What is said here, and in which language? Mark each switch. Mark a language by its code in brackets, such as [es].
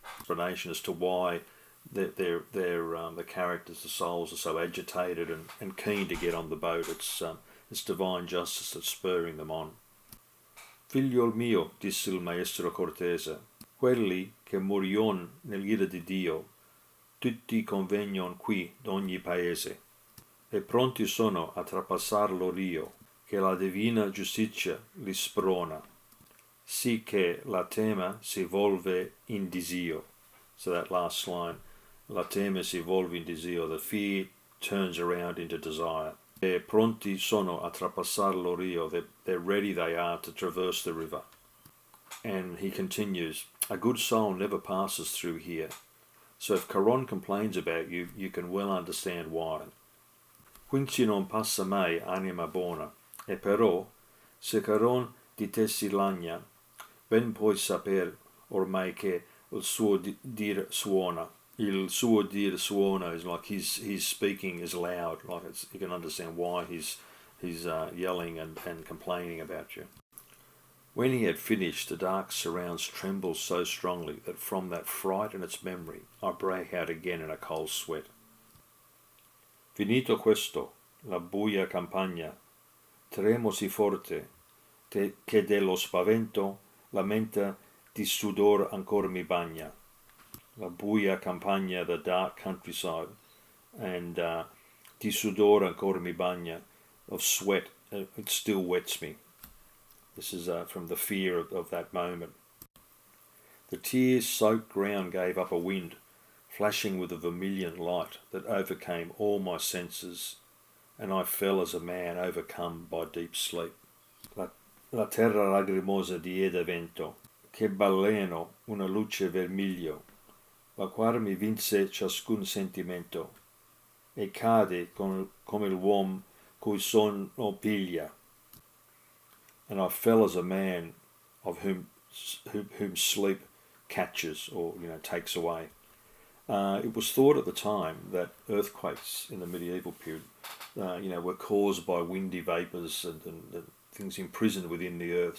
[en] Explanation as to why the characters, the souls, are so agitated and keen to get on the boat. It's divine justice that's spurring them on. [it] Figliol mio, disse il maestro cortese, quelli che morion nell'ira di Dio, tutti convegnon qui d'ogni paese, e pronti sono a trapassar l'orio, che la divina giustizia li sprona, sì che la tema si volve in desio. [en] So that last line, [it] la tema si volve in desio, [en] the fear turns around into desire. [it] E pronti sono a trapassar l'orio, [en] they're ready they are to traverse the river. And he continues, a good soul never passes through here. So if Charon complains about you, you can well understand why. [it] Quinci non passa mai anima buona, e però, se Charon di te si lagna, ben puoi saper ormai che il suo dir suona. Il suo dir suona [en] is like his speaking is loud, like you can understand why he's yelling and complaining about you. When he had finished, the dark surrounds trembled so strongly that from that fright and its memory I break out again in a cold sweat. [it] Finito questo, la buia campagna, tremo si forte, che dello spavento la mente di sudor ancora mi bagna. La buia campagna, [en] the dark countryside, and [it] di sudor ancora mi bagna, [en] of sweat, it still wets me. This is from the fear of that moment. The tear-soaked ground gave up a wind, flashing with a vermilion light that overcame all my senses, and I fell as a man overcome by deep sleep. [it] La terra lagrimosa diede vento, che baleno una luce vermiglio, la quale mi vinse ciascun sentimento, e cade come l'uomo cui sonno piglia. [en] And I fell as a man of whom sleep catches or takes away. It was thought at the time that earthquakes in the medieval period, were caused by windy vapours and things imprisoned within the earth.